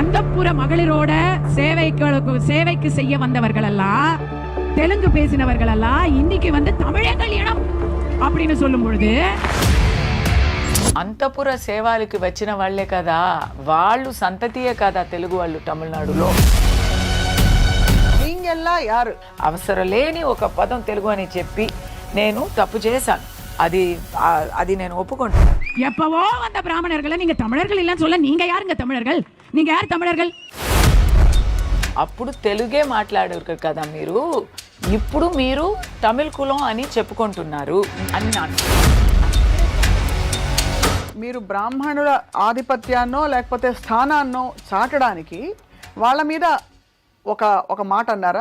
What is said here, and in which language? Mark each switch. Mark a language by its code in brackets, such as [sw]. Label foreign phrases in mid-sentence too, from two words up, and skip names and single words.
[ta] அந்தப்புற மகளிரோட சேவைக்கு செய்ய வந்தவர்கள் எல்லாம், தெலுங்கு பேசினவர்கள் எல்லாம் இன்னைக்கு வந்து தமிழே கல்யாணம் அப்படின்னு சொல்லும் பொழுது, [te] అంతపుర సేవలకి వచ్చిన వాళ్లే కదా, వాళ్ళు సంతతియే కదా తెలుగు వాళ్ళు తమిళనాడులో. [ta] நீங்கெல்லா யாரு [te] అవసరం లేని ఒక పదం తెలుగు అని చెప్పి నేను తప్పు చేశాను. అది నేను ఒప్పుకుంటాను. [ta] எப்பவோ வந்த பிராமணர்களை நீங்க தமிழர்கள் இல்லன்னு சொல்ல, நீங்க யாருங்க தமிழர்கள்? நீங்க யார் தமிழர்கள்? [te] అప్పుడు తెలుగే మాట్లాడారు కదా మీరు, ఇప్పుడు మీరు తమిళ కులం అని చెప్పుకుంటున్నారు అన్నాను. మీరు బ్రాహ్మణుల ఆధిపత్యాన్నో లేకపోతే స్థానాన్నో చాటడానికి వాళ్ళ మీద ఒక మాట అన్నారా?